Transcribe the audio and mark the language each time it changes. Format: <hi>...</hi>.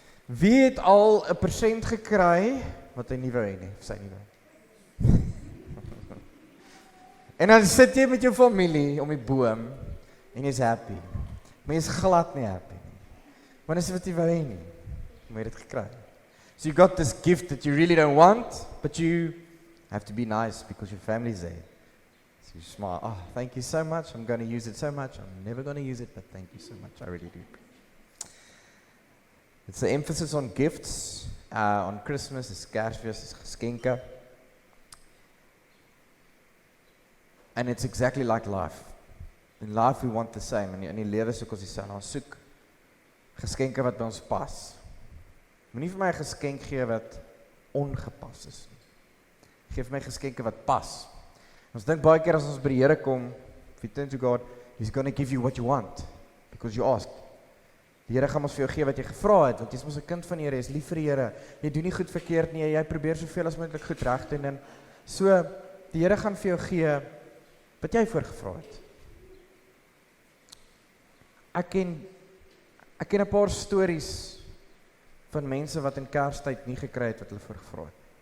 <af>Wie het al 'n persent gekry, wat hy nie wou hê nie, of sy nie wou? En dan sit jy met jou familie om die boom, en jy is happy, maar jy is glad nie happy nie, want is wat jy wou hê nie, maar jy het dit gekry.</af> <en>So you got this gift that you really don't want, but you have to be nice because your family's there. So you smile, oh, thank you so much, I'm going to use it so much, I'm never going to use it, but thank you so much, I really do. It's the emphasis on gifts, on Christmas, is Kersfees, is geskenke. And it's exactly like life. In life we want the same,</en> <af>en in die lewe soek ons dieselfde, ons soek geskenke wat by ons pas. Moenie vir my 'n geskenk gee wat ongepas is nie. Geef my geskenke wat pas. Ons dink baie keer as ons by die Here kom,</af> <en>if you turn to God, He's going to give you what you want, because you asked.</en> <af>Die Here gaan ons vir jou gee wat jy gevra het, want jy is mos 'n kind van die Here, jy is lief vir die Here, jy doen nie goed verkeerd nie, jy probeer soveel as moontlik goed reg doen, en so, die Here gaan vir jou gee wat jy voorgevra het. Ek ken 'n paar stories van mense wat in Kerstyd nie gekry het wat hulle voorgevra het.</af>